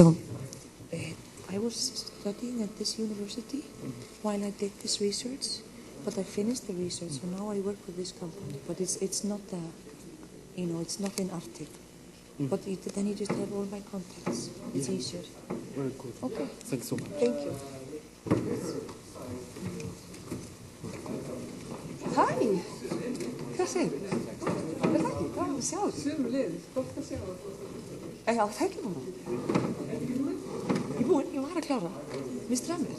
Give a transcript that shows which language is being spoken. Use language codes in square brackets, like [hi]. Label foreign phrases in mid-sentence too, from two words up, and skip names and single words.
[en] I was studying at this university while I did this research, But I finished the research, so now I work with this company. But it's not it's not in Arctic. But then you just have all my contacts. It's easier. Very good. Okay. Thanks so much. Thank you. [is] Hæ! Hvað segir þú? Er það ekki? Gaman að sjá þig. Sömuleiðis, gott að sjá þig. Já, það ekki núna. Ég var að klára. Mér strömmir.